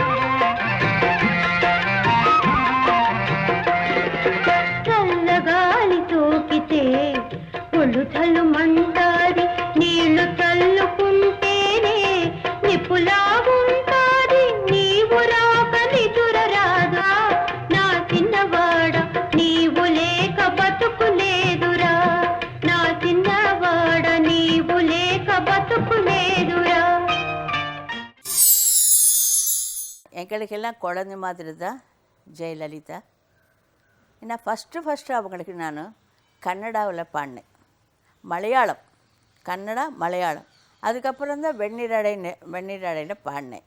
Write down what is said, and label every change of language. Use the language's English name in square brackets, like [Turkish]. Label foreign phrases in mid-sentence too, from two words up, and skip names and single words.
[Telugu] చల్లగాలి సోకితే ఒళ్ళు చల్లుమంటాది నీళ్లు చల్లుకుంటేనే నిప్పులా ఉంటాది నీవు రాక నిదురరాదా నా చిన్నవాడ నీవు లేక బతుకులేదురా నా చిన్నవాడ నీవు లేక బతుకులేదురా [Tamil] எங்களுக்கெல்லாம் குழந்தை மாதிரி தான் ஜெயலலிதா. ஏன்னா ஃபஸ்ட்டு அவங்களுக்கு நான் கன்னடாவில் பாடினேன், மலையாளம், கன்னடா மலையாளம். அதுக்கப்புறம் தான் வெந்நீரடைன்னு பாடினேன்.